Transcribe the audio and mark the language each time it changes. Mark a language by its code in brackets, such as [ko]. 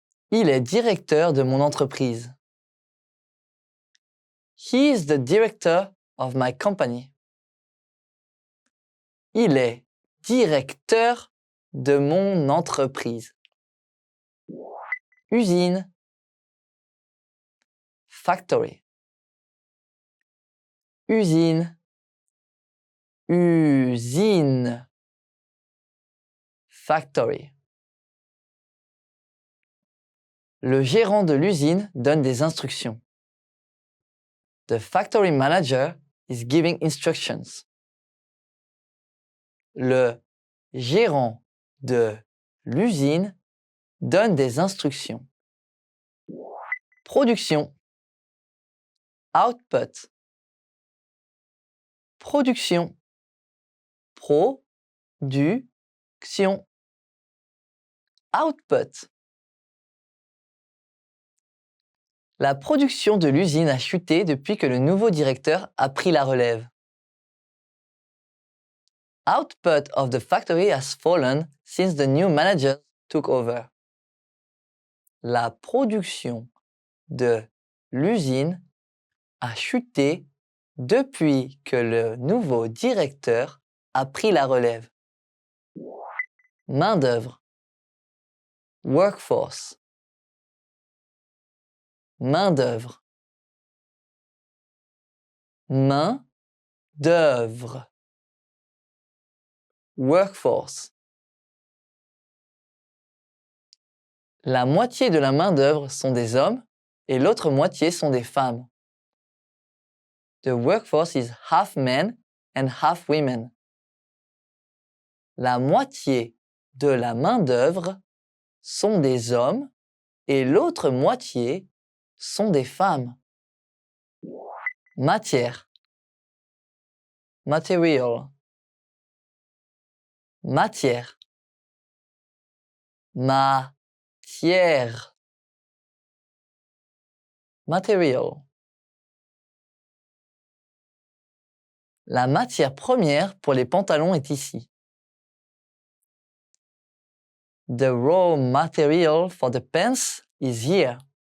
[fr] Il est directeur de mon entreprise. [en] He is the director of my company. [fr] Il est directeur de mon entreprise. Usine. [en] Factory. [fr] Usine. Usine. [en] Factory. [fr] Le gérant de l'usine donne des instructions. [en] The factory manager is giving instructions. [fr] Le gérant de l'usine donne des instructions. Production. [en] Output. [fr] Production. Production. [en] Output. [fr] La production de l'usine a chuté depuis que le nouveau directeur a pris la relève. [en] Output of the factory has fallen since the new manager took over. [fr] La production de l'usine a chuté depuis que le nouveau directeur a pris la relève. Main-d'œuvre. [en] Workforce. [fr] Main-d'œuvre. Main-d'œuvre. [en] Workforce. [fr] La moitié de la main-d'œuvre sont des hommes et l'autre moitié sont des femmes. [en] The workforce is half men and half women. [fr] La moitié de la main-d'œuvre sont des hommes et l'autre moitié sont des femmes. Matière. [en] Material. [fr] Matière. Matière. [en] Material. [fr] La matière première pour les pantalons est ici. [en] The raw material for the pants is here.